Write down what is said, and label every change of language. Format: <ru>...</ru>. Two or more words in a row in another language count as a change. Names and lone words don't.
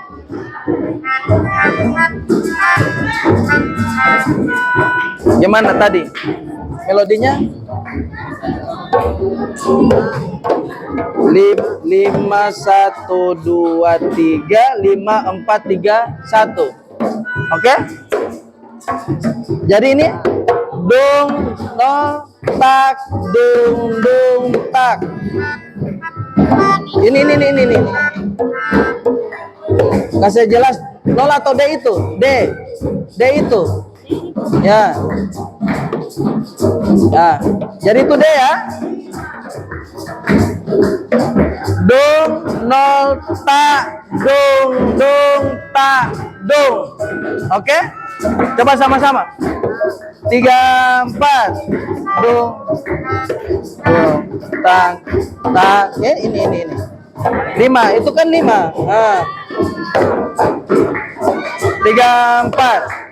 <id>Gimana tadi? Melodinya? 5 1 2 3 5 4 3 1. Oke? Jadi ini dung no tak dung dung tak. Ini. Kasih jelas nol atau D itu? D itu. Ya. Ya. Jadi itu D ya. Dung nol tak dung dung tak dung. Oke? Coba sama-sama. 3 4 dung tak ya, ini 5 itu kan 5. Nah. 3 4.</id>